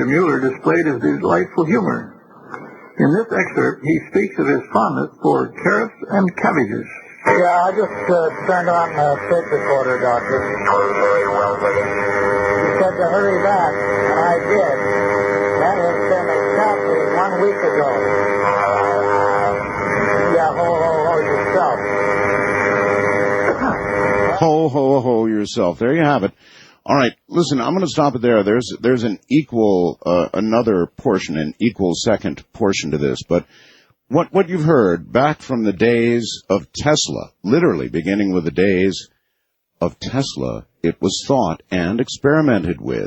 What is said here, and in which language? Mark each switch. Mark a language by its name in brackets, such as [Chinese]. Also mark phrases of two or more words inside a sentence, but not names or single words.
[English] Mueller displayed his delightful humor. In this excerpt, he speaks of his fondness for carrots and cabbages. Yeah, I just turned on the tape recorder, Doctor. Very well, you said to hurry back, and I did. That has been exactly 1 week ago. Yeah, ho, ho, ho, yourself. Ho, ho, ho, yourself. There you have it. All right, listen, I'm going to stop it there. There's an equal, another portion, an equal second portion to this, but what you've heard back from the days of Tesla, literally beginning with the days of Tesla, it was thought and experimented with.